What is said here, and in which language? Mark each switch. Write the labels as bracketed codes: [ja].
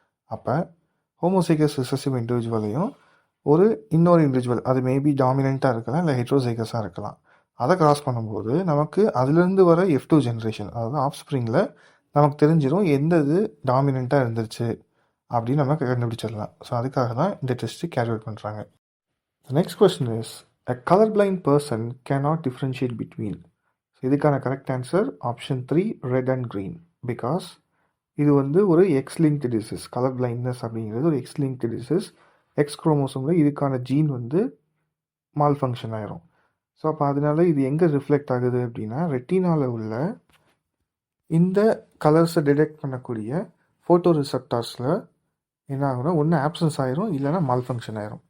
[ta] அப்போ homozygous recessive இண்டிவிஜுவலையும் ஒரு இன்னொரு இண்டிவிஜுவல், அது மேபி டாமினண்ட்டாக இருக்கலாம் இல்லை ஹெட்ரோசைகஸாக இருக்கலாம், அதை கிராஸ் பண்ணும்போது நமக்கு அதுலேருந்து வர F2 ஜென்ரேஷன், அதாவது ஆஃப்ஸ்பிரிங்கில் நமக்கு தெரிஞ்சிடும் எந்த இது டாமினண்ட்டாக இருந்துருச்சு அப்படின்னு நம்ம கண்டுபிடிச்சிடலாம். ஸோ அதுக்காக தான் இந்த டெஸ்ட்டு கேரி அவுட் பண்ணுறாங்க. [en] Next question is a colorblind person cannot differentiate between. [ta] So இதுக்கான correct answer option 3 red and green. Because இது வந்து ஒரு X linked disease. Colour blindness அப்படிங்கிறது ஒரு எக்ஸ் லிங்க்டு டிசீஸ். எக்ஸ் குரோமோசோமில் இதுக்கான ஜீன் வந்து மால் ஃபங்க்ஷன் ஆயிரும். ஸோ அப்போ அதனால இது எங்கே ரிஃப்ளெக்ட் ஆகுது அப்படின்னா ரெட்டினாவில் உள்ள இந்த கலர்ஸை டிடெக்ட் பண்ணக்கூடிய ஃபோட்டோ ரிசெப்டார்ஸில் என்ன ஆகும்னா ஒன்று ஆப்சன்ஸ் ஆயிரும் இல்லைனா மால் ஃபங்க்ஷன் ஆயிரும்.